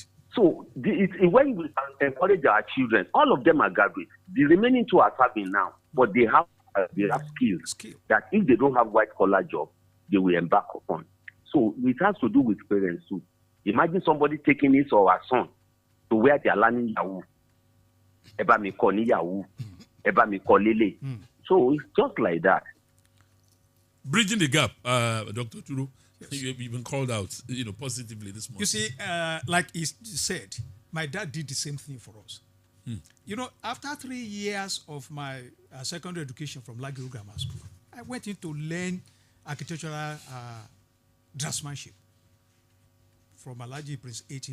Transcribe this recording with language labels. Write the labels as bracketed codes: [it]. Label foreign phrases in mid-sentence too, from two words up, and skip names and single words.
[en] So when we encourage our children, all of them are graduates. The remaining 2 are serving now, but they have skills that if they don't have white collar job, they will embark upon. So it has to do with parents too. Imagine somebody taking his or her son to where they are learning Yahoo. [yo] Eba mi ko ni Yahoo. Eba mi ko lele. [en] So it's just like that. Bridging the gap, Dr. Turo. Yes. You've been called out, positively this morning. You see, like he said, my dad did the same thing for us. After 3 years of my secondary education from Lagiru Grammar School, I went in to learn architectural draftsmanship from Alhaji Prince A.T.